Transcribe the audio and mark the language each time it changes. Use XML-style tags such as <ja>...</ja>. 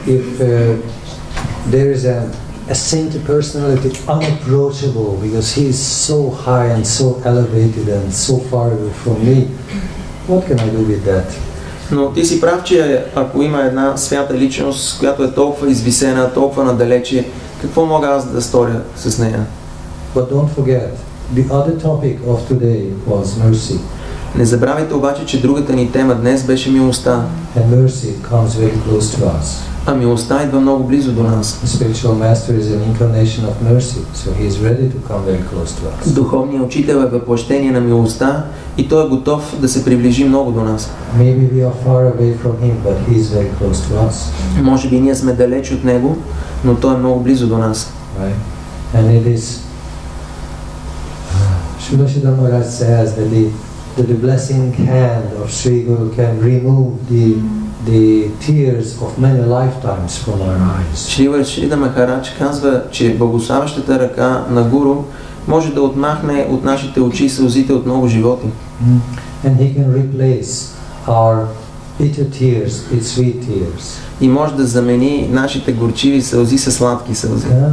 <en>If there is a saintly personality unapproachable because he is so high and so elevated and so far away from me, what can I do with that?</en> <bg>Но ти си прав, че ако има една свята личност, която е толкова извисена, толкова надалече, какво мога аз да сторя с нея?</bg> <en>But don't forget, the other topic of today was mercy.</en> <bg>Не забравяйте обаче, че другата ни тема днес беше милостта.</bg> <en>And mercy comes very close to us.</en> <bg>А милостта идва много близо до нас.</bg> <en>The spiritual master is an incarnation of mercy, so he is ready to come very close to us.</en> <bg>Духовният учител е въплъщение на милостта и той е готов да се приближи много до нас.</bg> <en>Maybe we are far away from him, but he is very close to us.</en> <bg>Може би ние сме далеч от него, но той е много близо до нас.</bg> <en>Right? And it is Srila Maharaj says that the blessing hand of Sri Guru can remove the tears of many lifetimes from our eyes.</en> <bg>Шрила Махарадж казва, че благославящата ръка на Гуру може да отмахне от нашите очи сълзите от много животи.</bg> <en>And he can replace our bitter tears with sweet tears.</en> <bg>И може да замени нашите горчиви сълзи с сладки сълзи.</bg>